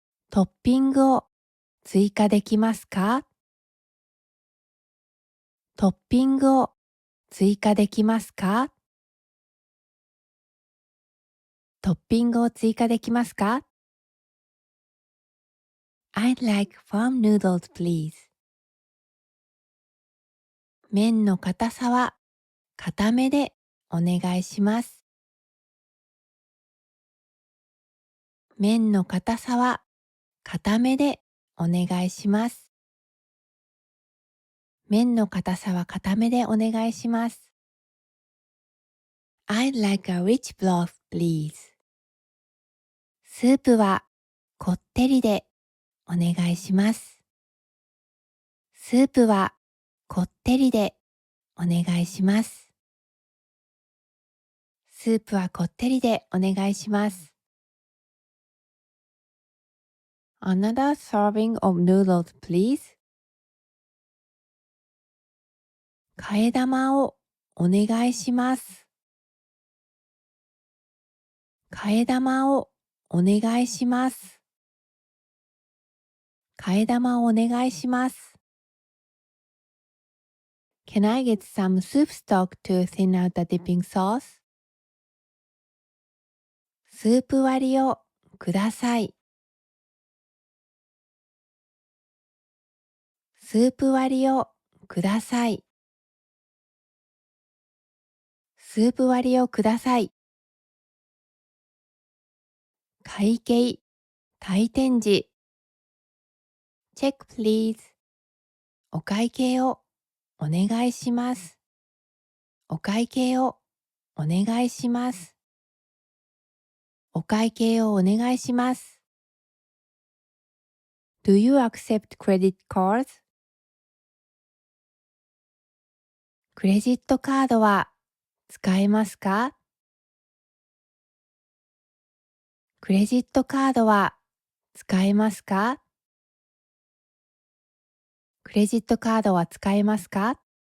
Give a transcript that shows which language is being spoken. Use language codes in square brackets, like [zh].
[ja] トッピングを追加できますか？トッピングを追加できますか？トッピングを追加できますか？ [en] I'd like firm noodles, please. [ja] 麺の硬さは硬めでお願いします。麺の硬さは硬めでお願いします。麺の硬さは硬めでお願いします。 [en] I'd like a rich broth, please. [ja] スープはこってりでお願いします。スープはこってりでお願いします。スープはこってりでお願いします。 [en] Another serving of noodles, please. [ja] 替え玉をお願いします。替え玉をお願いします。替え玉をお願いします。 [en] Can I get some soup stock to thin out the dipping sauce? [ja] スープ割りをください。スープ割りをください。スープ割りをください。会計、退店時。 [en] Check please. [ja] お会計をお願いします。お会計をお願いします。お会計をお願いします。 [en] Do you accept credit cards? [ja] クレジットカードは使えますか？クレジットカードは使えますか？クレジットカードは使えますか？